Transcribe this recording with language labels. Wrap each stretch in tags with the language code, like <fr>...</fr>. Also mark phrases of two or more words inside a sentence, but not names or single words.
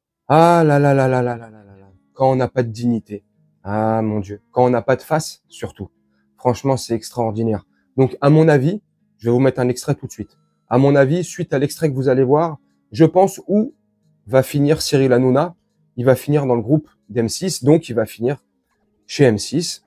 <fr>Ah là là là là là là là là là. Quand on n'a pas de dignité. Ah mon Dieu. Quand on n'a pas de face, surtout. Franchement, c'est extraordinaire. Donc, à mon avis, je vais vous mettre un extrait tout de suite. À mon avis, suite à l'extrait que vous allez voir, je pense où va finir Cyril Hanouna. Il va finir dans le groupe d'M6, donc il va finir chez M6.</fr>